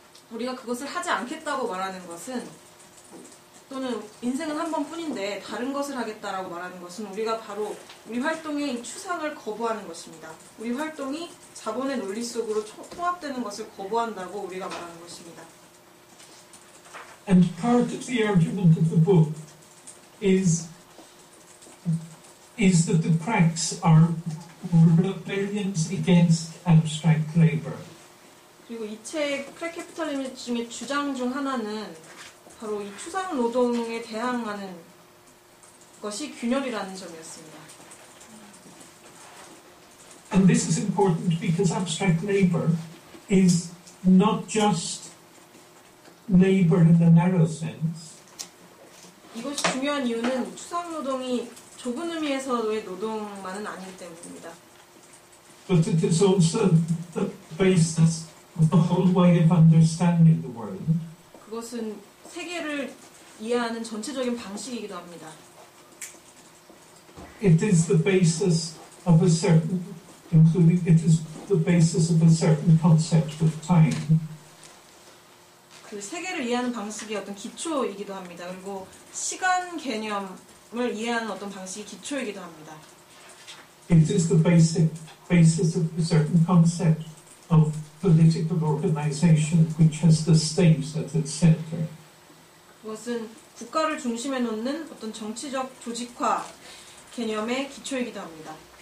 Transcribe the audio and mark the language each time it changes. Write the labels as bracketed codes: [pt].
[ko] 우리가 그것을 하지 않겠다고 말하는 것은 또는 인생은 한 번뿐인데 다른 것을 하겠다라고 말하는 것은 우리가 바로 우리 활동의 이 추상을 거부하는 것입니다. 우리 활동이 자본의 논리 속으로 통합되는 것을 거부한다고 우리가 말하는 것입니다. [en] And part of the argument of the book is that the cracks are rebellions against abstract labor. [ko] 그리고 이 책 캐피털리즘의 주장 중 하나는 바로 이 추상 노동에 대항하는 것이 균열이라는 점이었습니다. [en] And this is important because abstract labor is not just labor in the narrow sense. [ko] 이것이 중요한 이유는 추상 노동이 좁은 의미에서의 노동만은 아니기 때문입니다. [en] But it is also the basis of the whole way of understanding the world. [ko] 그것은 세계를 이해하는 전체적인 방식이기도 합니다. [en] It is the basis of a certain, it is the basis of a certain concept of time. [ko] 그 세계를 이해하는 방식이 어떤 기초이기도 합니다. 그리고 시간 개념을 이해하는 어떤 방식이 기초이기도 합니다. [en] It is the basis of a certain concept of political organization which has the state at its center. [ko] 그것은 국가를 중심에 놓는 어떤 정치적 조직화 개념의 기초이기도 합니다.